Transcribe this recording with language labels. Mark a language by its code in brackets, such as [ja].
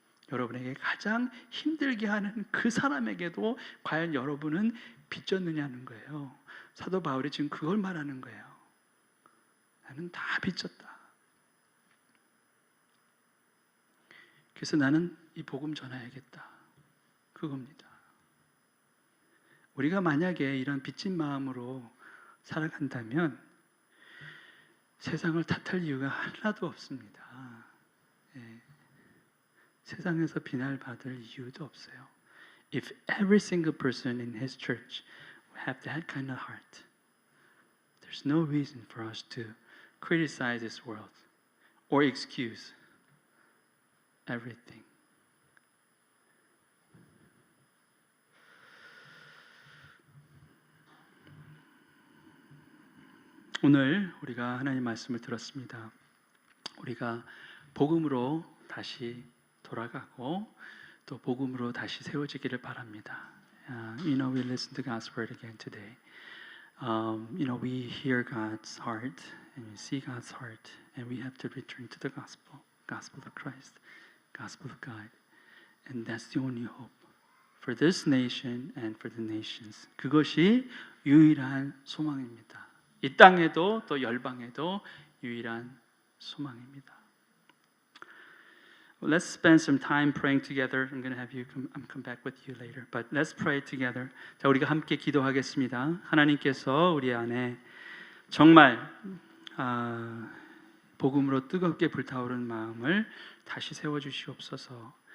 [ko] 여러분에게 가장 힘들게 하는 그 사람에게도 과연 여러분은 빚졌느냐는 거예요. 사도 바울이 지금 그걸 말하는 거예요. 나는 다 빚졌다. 그래서 나는 이 복음 전해야겠다. 그겁니다. 우리가 만약에 이런 빚진 마음으로 살아간다면 세상을 탓할 이유가 하나도 없습니다. 세상에서 비난받을 이유도 없어요. [en] If every single person in his church have that kind of heart, there's no reason for us to criticize this world or excuse everything. [ko] 오늘 우리가 하나님 말씀을 들었습니다. 우리가 복음으로 다시 돌아가고 또 복음으로 다시 세워지기를 바랍니다. [en] We listen to God's word again today. We hear God's heart and we see God's heart, and we have to return to the gospel of Christ, gospel of God, and that's the only hope for this nation and for the nations. [ko] 그것이 유일한 소망입니다. 이 땅에도 또 열방에도 유일한 소망입니다. [en] Well, let's spend some time praying together. I'm going to have you come back with you later. But let's pray together. [ko] 자, 우리가 함께 기도하겠습니다. 하나님께서 우리 안에 정말 복음으로 뜨겁게 불타오르는 마음을 다시 세워 주시옵소서.